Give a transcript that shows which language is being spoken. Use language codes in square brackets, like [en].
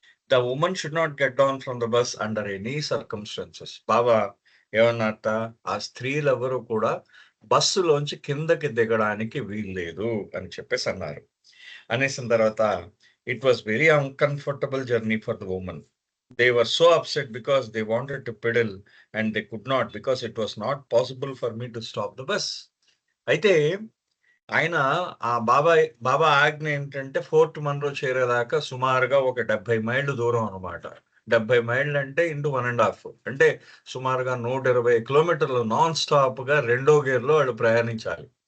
[en] The women should not get down from the bus under any circumstances. [te] బాబా ఏమన్నారట, ఆ స్త్రీలెవరూ కూడా బస్సులోంచి కిందకి దిగడానికి వీల్లేదు అని చెప్పేసి అన్నారు. అనేసిన తర్వాత [en] It was very uncomfortable journey for the woman. They were so upset because they wanted to pedal and they could not because it was not possible for me to stop the bus. [te] అయితే ఆయన బాబా ఆజ్ఞ ఏంటంటే 4th Munro చేరేదాకా సుమారుగా ఒక 70 మైళ్ళు దూరం అనమాట. 70 మైళ్ళు అంటే ఇంటూ 1½ అంటే సుమారుగా 120 కిలోమీటర్లు నాన్ స్టాప్‌గా రెండో గేర్‌లో వాళ్ళు ప్రయాణించాలి.